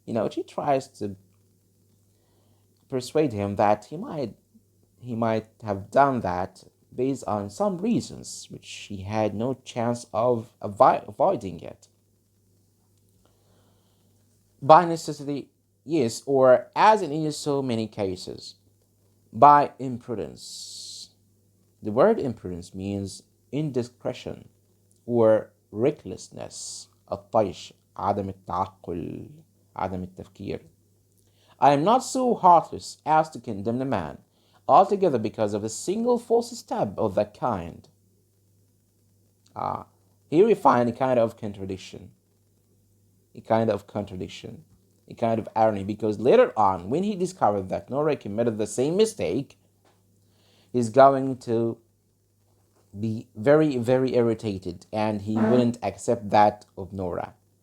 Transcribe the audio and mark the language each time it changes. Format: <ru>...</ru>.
<en>She tries to persuade him that he might have done that based on some reasons which he had no chance of avoiding yet. By necessity, yes, or as in so many cases, by imprudence. The word imprudence means indiscretion or recklessness.</en> <ar>الطيش عدم التعقل عدم التفكير.</ar> <en>I am not so heartless as to condemn a man altogether because of a single false step of that kind. Here we find a kind of contradiction, a kind of irony, because later on, when he discovered that Noura committed the same mistake, he's going to be very, very irritated, and he wouldn't accept that of Noura.</en>